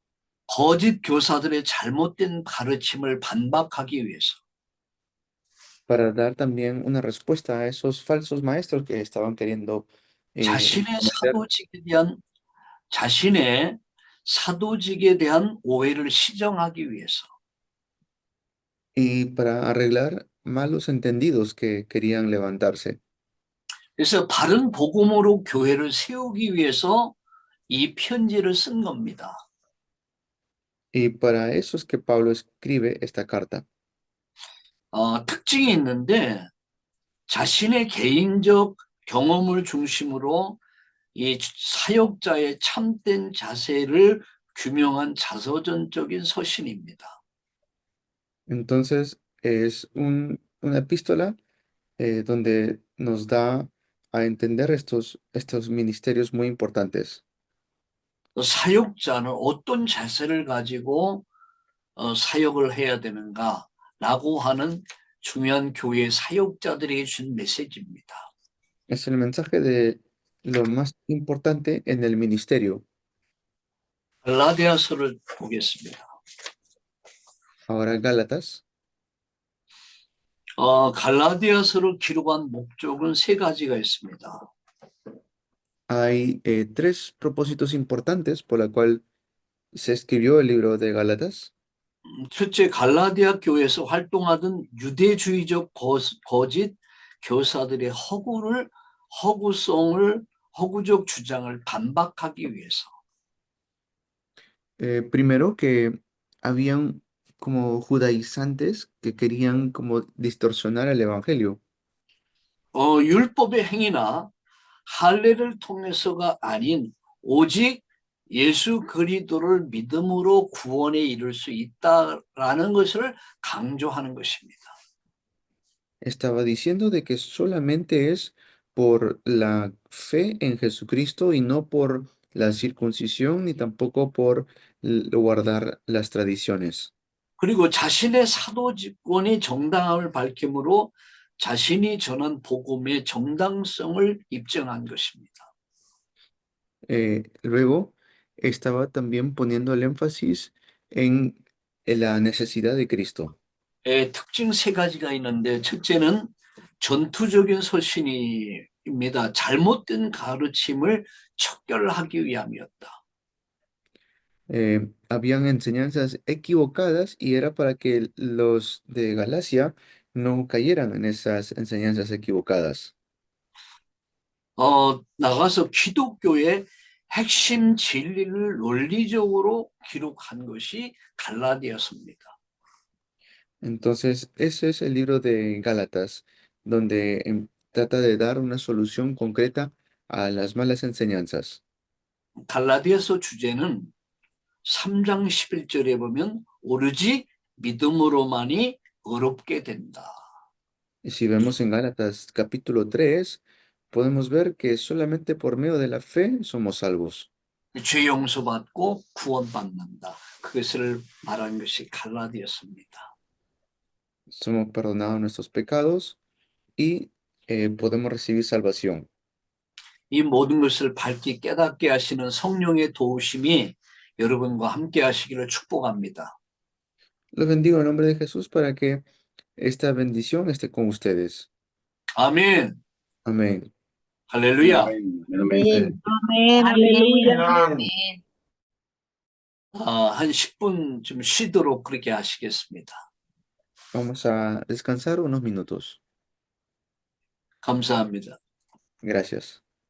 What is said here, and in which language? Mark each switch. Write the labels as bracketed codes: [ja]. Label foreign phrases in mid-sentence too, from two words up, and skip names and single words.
[ko] 거짓 교사들의 잘못된 가르침을 반박하기 위해서. [es] para dar también una respuesta a esos falsos maestros que estaban queriendo [ko] 자신의 [es] cometer [ko] 자신의 사도직에 대한 오해를 시정하기 위해서 [es] y para arreglar malos entendidos que querían levantarse. [ko] 그래서 바른 복음으로 교회를 세우기 위해서 이 편지를 쓴 겁니다. [es] Y para eso es que Pablo escribe esta carta. [ko] 특징이 있는데 자신의 개인적 경험을 중심으로 이 사역자의 참된 자세를 규명한 자서전적인 서신입니다. [es] Entonces es una epístola donde nos da a entender estos ministerios muy importantes. [ko] 사역자는 어떤 자세를 가지고 사역을 해야 되는가라고 하는 중요한 교회 사역자들에게 준 메시지입니다. [es] Es el mensaje de lo más importante en el ministerio. [ko] 갈라디아서를 보겠습니다. [es] Ahora Gálatas. [ko] 갈라디아서를 기록한 목적은 세 가지가 있습니다. [es] Hay tres propósitos importantes por la cual se escribió el libro de Gálatas. [ko] 첫째, 갈라디아 교회에서 활동하던 유대주의적 거짓 교사들의 허구적 주장을 반박하기 위해서. [es] Primero que habían como judaizantes que querían como distorsionar el evangelio. [ko] 율법의 행위나 할례를 통해서가 아닌 오직 예수 그리스도를 믿음으로 구원에 이를 수 있다라는 것을 강조하는 것입니다. [es] Estaba diciendo de que solamente es por la fe en Jesucristo y no por la circuncisión ni tampoco por guardar las tradiciones. [ko] 그리고 자신의 사도직권의 정당함을 밝힘으로 자신이 전한 복음의 정당성을 입증한 것입니다. [es] Luego estaba también poniendo el énfasis en la necesidad de Cristo. [ko] 특징 세 가지가 있는데 첫째는 전투적인 서신입니다. 잘못된 가르침을 척결하기 위함이었다. [es] Habían enseñanzas equivocadas y era para que los de Galacia no cayeran en esas enseñanzas equivocadas. [ko] 나가서 기독교의 핵심 진리를 논리적으로 기록한 것이 갈라디아서입니다. [es] Entonces, ese es el libro de Gálatas, donde trata de dar una solución concreta a las malas enseñanzas. [ko] 갈라디아서 주제는 3장 11절에 보면 오로지 믿음으로만이 의롭게 된다. [es] Y si vemos en Gálatas capítulo 3, podemos ver que solamente por medio de la fe somos salvos. [ko] 죄 용서받고 구원받는다. 그것을 말한 것이 갈라디아서입니다. [es] Somos perdonados nuestros pecados y podemos recibir salvación. [ko] 이 모든 것을 밝게 깨닫게 하시는 성령의 도우심이 여러분과 함께 하시기를 축복합니다. [es] Los bendigo en nombre de Jesús para que esta bendición esté con ustedes. [ko] 아멘. [es] Amén. [ko] 할렐루야. [es] Amén, amén. Amén. Aleluya. [ko] 한 10분 좀 쉬도록 그렇게 하시겠습니다. [es] Vamos a descansar unos minutos. [ko] 감사합니다. [es] Gracias.